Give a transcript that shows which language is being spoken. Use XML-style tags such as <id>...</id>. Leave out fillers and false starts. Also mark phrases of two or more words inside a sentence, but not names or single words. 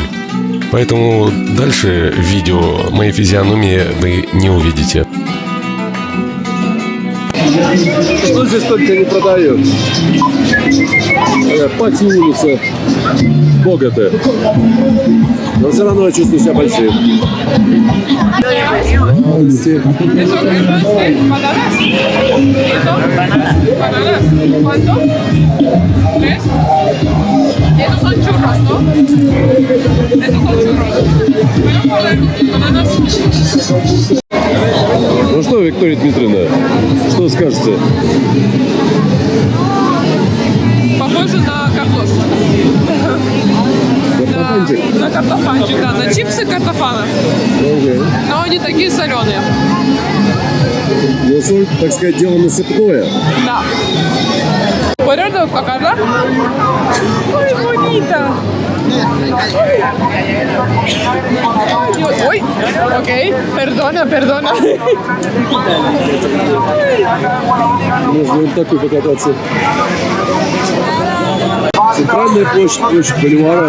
<ru>Поэтому дальше в видео моей физиономии вы не увидите. Что здесь только не продают? Пати улица Боготы. Но все равно я чувствую себя большим.</ru> <es>Estos son churros, ¿no? Estos son churros.</es> <ru>Ну что, Виктория Дмитриевна, что скажете? Похоже на картошку. На картофанчик, да, на чипсы картофана. Но они такие соленые. Ну, соль, так сказать, дело насыпное. Да.</ru> <es>¿Puedo tocarla? ¡Ay, bonita!</es> <ru>Ой, окей, perdona. Можно вот такой покататься. Центральная площадь Боливара.</ru>